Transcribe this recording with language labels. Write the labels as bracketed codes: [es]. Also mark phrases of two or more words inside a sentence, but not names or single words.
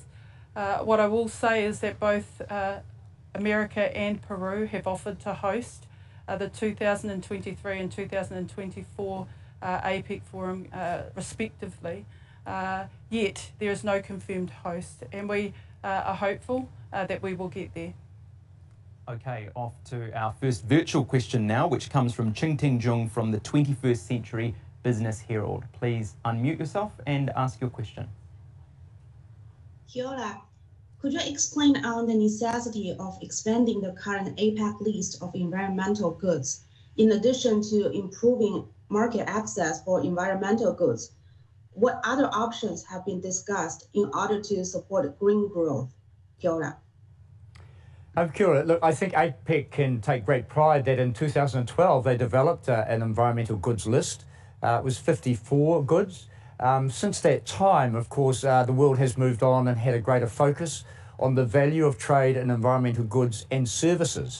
[en] What I will say is that both America and Peru have offered to host the 2023 and 2024 APEC Forum respectively, yet there is no confirmed host, and we are hopeful that we will get there. Okay, off to our first virtual question now, which comes from Ching Ting Jung from the 21st Century Business Herald. Please unmute yourself and ask your question. [mi] Kia ora. [en] Could you explain on the necessity of expanding the current APEC list of environmental goods, in addition to improving market access for environmental goods? What other options have been discussed in order to support green growth? [mi] Kia ora. Kia ora. [en] Look, I think APEC can take great pride that in 2012 they developed an environmental goods list. It was 54 goods. Since that time, of course, the world has moved on and had a greater focus on the value of trade in environmental goods and services.